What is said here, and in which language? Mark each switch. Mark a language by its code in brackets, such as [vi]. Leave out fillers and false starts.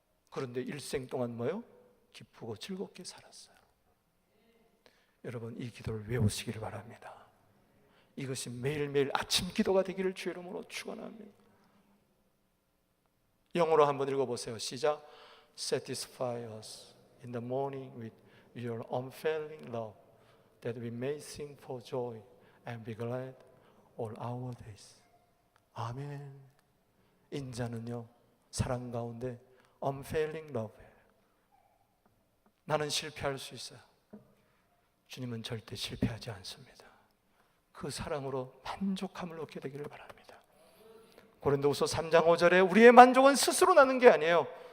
[ko] 그런데 일생 동안 뭐요? 기쁘고 즐겁게 살았어요. 여러분, 이 기도를 외우시기를 바랍니다. 이것이 매일매일 아침 기도가 되기를 주의 이름으로 축원합니다. 영어로 한번 읽어보세요. 시작. [en] Satisfy us in the morning with your unfailing love, that we may sing for joy and be glad all our days. [ko] 아멘. 인자는요 사랑 가운데 [en] unfailing love [ko] 예요. 나는 실패할 수 있어요. 주님은 절대 실패하지 않습니다. 그 사랑으로 만족함을 얻게 되기를 바랍니다. 고린도후서 3장 5절에 우리의 만족은 스스로 나는 게 아니에요.